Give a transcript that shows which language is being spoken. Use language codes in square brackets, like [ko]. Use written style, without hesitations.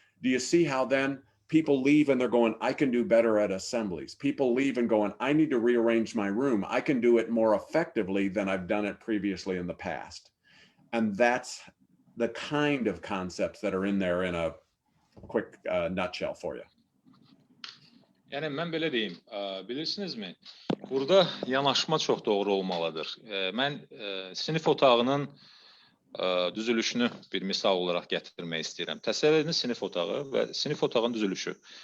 [en] Do you see how then people leave and they're going, I can do better at assemblies. People leave and going, I need to rearrange my room. I can do it more effectively than I've done it previously in the past. And that's the kind of concepts that are in there in a quick nutshell for you. [az] Yəni mən belə deyim, bilirsinizmi? Burada yanaşma çox doğru olmalıdır. Mən sinif otağının düzülüşünü bir misal olaraq gətirmək istəyirəm. Təsəvvür edin sinif otağı və sinif otağının düzülüşü.